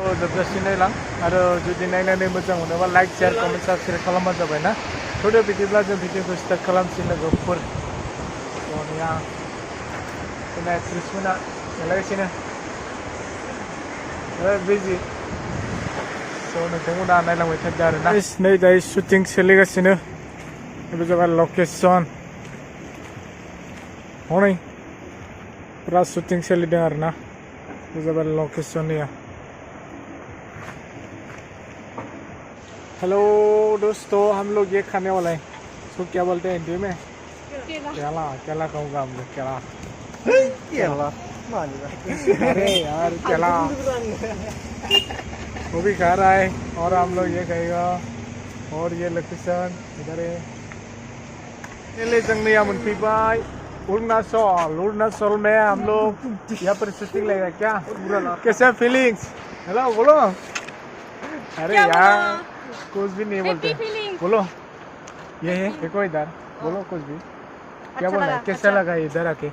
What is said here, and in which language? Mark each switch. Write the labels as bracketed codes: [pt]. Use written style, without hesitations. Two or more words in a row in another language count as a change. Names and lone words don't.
[brx] जोबजासिम नायलां आरो जुदि नायनानै मोजां मोनोबा [en] like share comment subscribe [brx] खालामबानो जाबाय ना थ'दो बिदिब्ला जों भिडिअखौ स्टार्ट खालामसै लोगोफोर सोरनिया जोंना एक्ट्रिसमोना गेलेगासिनो बिजि स' नोंथांमोना नायलांबाय थादो आरो ना नै दायो शुटिं सोलिगासिनो बे जाबाय लकेसन हनै पूरा शूटिंग सोलिदों आरो ना बे जाबाय लकेसन या [hi] हेलो दोस्तों हम लोग ये खाने वाला है इसको क्या बोलते हैं हिंदी में केला केला कहूँगा हम लोग केला केला अरे यार केला वो भी खा रहा है और हम लोग ये खाएगा और ये लोकेशन इधर है ले जंगली अमन पीबाई अरुणाचल में हम लोग यहाँ पर शूटिंग लेगा क्या कैसा फीलिंग्स हेलो बोलो अरे यार कुछ भी नहीं बोलते बोलो ये है देखो इधर बोलो कुछ भी क्या बोल रहा है कैसा लगा इधर आके